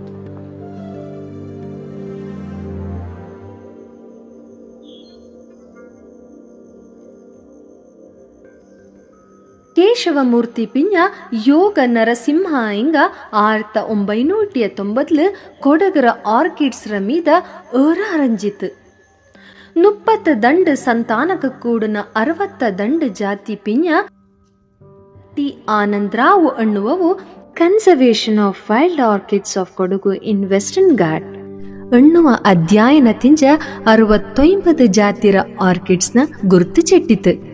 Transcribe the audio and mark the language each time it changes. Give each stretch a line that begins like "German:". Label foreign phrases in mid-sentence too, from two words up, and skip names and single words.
Kodava: ಕೇಶವಮೂರ್ತಿ ಪಿಂಜ ಯೋಗ ನರಸಿಂಹ ಇಂಗ 1990 ಕೊಡಗರ ಆರ್ಕಿಡ್ಸ್ ಮೀದ ಅರಂಜಿತು. 30 ದಂಡು ಸಂತಾನಕ ಕೂಡನ 60 ದಂಡು ಜಾತಿ ಪಿಂಜ ಟಿ ಆನಂದರಾವ್ ಅನ್ನುವವು ಕನ್ಸರ್ವೇಷನ್ ಆಫ್ ವೈಲ್ಡ್ ಆರ್ಕಿಡ್ಸ್ ಆಫ್ ಕೊಡಗು ಇನ್ ವೆಸ್ಟರ್ನ್ ಘಾಟ್ ಎನ್ನುವ ಅಧ್ಯಯನ ತಿಂಜ 69 ಜಾತಿರ ಆರ್ಕಿಡ್ಸ್ನ ಗುರುತು ಚೆಟ್ಟಿತು.